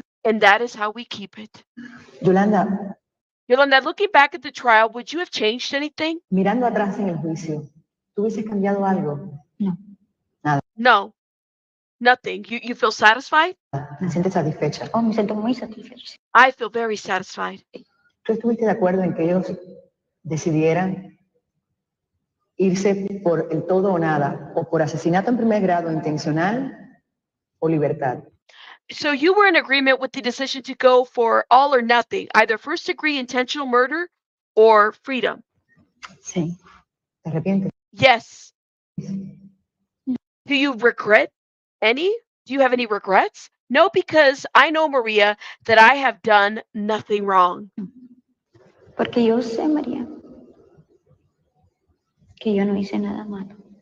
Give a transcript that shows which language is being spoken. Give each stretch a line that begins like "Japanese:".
English: And that is how we keep it.
Spanish: Yolanda,
English: Yolanda, looking back at the trial, would you have changed anything?
Spanish: mirando atrás en el juicio, ¿tú hubieses cambiado algo? No.
English: No, nothing. You feel satisfied?
Spanish: ¿Te sientes satisfecha? Oh, me siento muy satisfecha.
English: I feel very satisfied.
Spanish: ¿Tú estuviste de acuerdo en que ellos decidieran irse por el todo o nada, o por asesinato en primer grado intencional o libertad?
English: So you were in agreement with the decision to go for all or nothing, either first degree intentional murder or freedom?
Spanish: Sí. ¿Te arrepientes?
English: Yes. Do you regret any? Do you have any regrets? No, because I know, Maria, that I have done nothing wrong.
Spanish: Porque yo sé, María, que yo no hice nada malo.